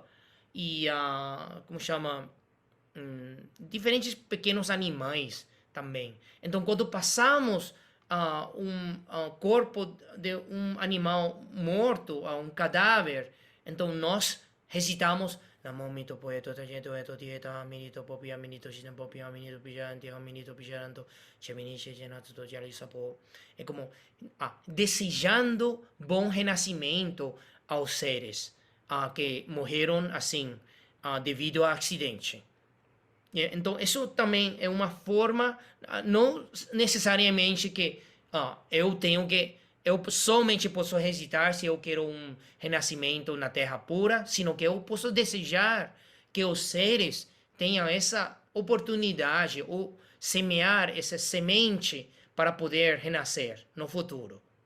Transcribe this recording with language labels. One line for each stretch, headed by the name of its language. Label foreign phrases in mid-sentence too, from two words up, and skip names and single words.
Portuguese: E, como chama? Diferentes pequenos animais também. Então, quando passamos corpo de um animal morto, um cadáver, então nós recitamos
Sanskrit: Namo mito poeto tajeto eto dieta minito popia minito shinan popia minito pijanti minito pijaranto cheminiche genatsu to jalisapo.
Portuguese: É como desejando bom renascimento aos seres que morreram assim devido a acidente. Então, isso também é uma forma, não necessariamente que eu somente posso recitar se eu quero um renascimento na terra pura, sino que eu posso desejar que os seres tenham essa oportunidade ou semear essa semente para poder renascer no futuro.